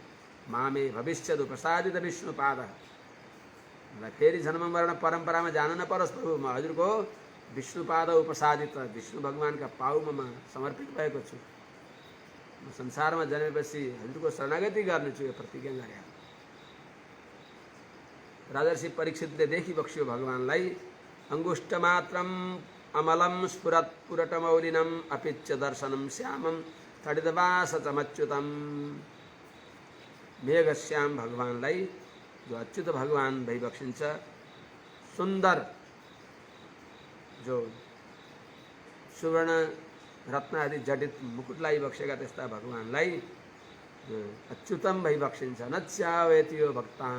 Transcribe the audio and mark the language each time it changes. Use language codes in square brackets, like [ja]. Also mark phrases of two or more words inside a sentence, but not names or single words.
[sa] मामे भविष्यदु प्रसादित विष्णुपाद। [ne] मलाई फेरि जन्म मरण परम्परामा जान नपरोस् प्रभु, म हजुरको विष्णुपाद उपसादित विष्णु भगवानका पाउमा समर्पित भएको छु। म संसारमा जन्मेपछि हजुरको शरणागति गर्नेछु, यो प्रतिज्ञा गरे। राजर्षि परीक्षितले देखि बक्स्यो भगवानलाई। [sa] अंगुष्ठमात्रम अमलम स्फुरत् पुरटमौलिनम अपिच्च दर्शनम श्यामम तडितवासचमच्युतम। [ne] मेघश्याम भगवानलाई, जो अच्युत भगवान भई बक्सिन्छ, सुन्दर जो सुवर्ण रत्न आदि जडित मुकुटलाई बक्सेका त्यस्ता भगवानलाई अच्युतम भई बक्सिन्छ। [sa] नच्यावेति यो भक्तान।